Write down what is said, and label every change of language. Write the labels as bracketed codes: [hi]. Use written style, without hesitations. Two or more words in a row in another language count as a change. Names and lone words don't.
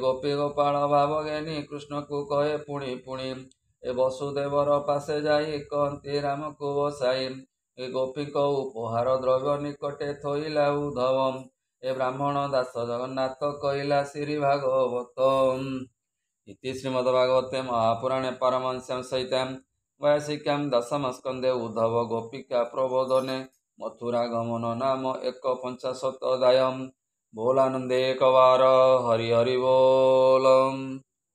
[or] ଗୋପୀ ଗୋପାଳ ଭାବ ଜ୍ଞାନୀ କୃଷ୍ଣକୁ କହେ ପୁଣି ପୁଣି ଏ ବସୁଦେବର ପାଶେ ଯାଇ କହନ୍ତି ରାମକୁ ବସାଇ ଏ ଗୋପୀଙ୍କ ଉପହାର ଦ୍ରବ୍ୟ ନିକଟେ ଥୋଇଲା ଉଦ୍ଧବ ଏ ବ୍ରାହ୍ମଣ ଦାସ ଜଗନ୍ନାଥ କହିଲା ଶ୍ରୀ ଭାଗବତ [sa] इति श्रीमद्भागवते महापुराणे पारमहंस्यां सहितां वैयासिक्यां दशमस्कन्धे उद्धव गोपिका प्रबोधने मथुरागमन नाम 51 अध्यायः [or] ବୋଲାନନ୍ଦେ ଏକବାର ହରି ହରି ବୋଲ।